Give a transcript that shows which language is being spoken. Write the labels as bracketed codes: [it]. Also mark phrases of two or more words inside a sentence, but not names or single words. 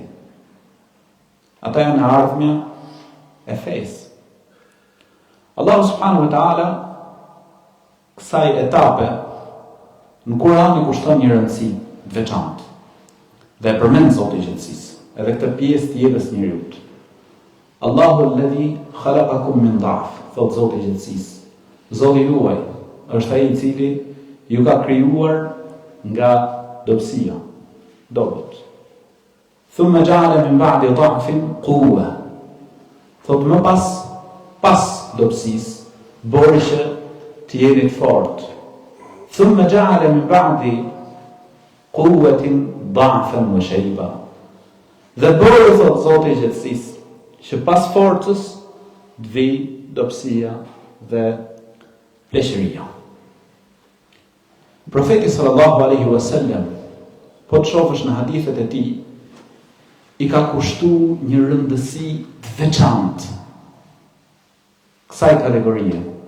[sq] Ata janë ardhmja e fesë. [ar] الله سبحانه وتعالى [sq] kësaj etape në Kur'an I kushton një rëndësi të veçantë. Dhe përmend Zoti I gjithësisë, edhe këtë pjesë të jetës njeriut. [ar] الله الذي خلقكم من ضعف, [sq] thot Zoti I gjithësisë. Zoti juaj është ai I cili ju ka krijuar nga dobësia, dobët. [ar] ثم جعل من بعد ضعف قوة. [sq] Thot më pas dobësisë, bëri që të jeni të fortë. [ar] ثم جعل من بعد قوة ضعفا وشيبة. [sq] Dhe bëri, thot Zoti I gjithësisë, që pas forcës të vi dobësia dhe pleshëria. Profeti [ar] صلى الله عليه وسلم, [sq] po të shohësh në hadithet e tij, I ka kushtuar një rëndësi të veçantë kësaj kategorie.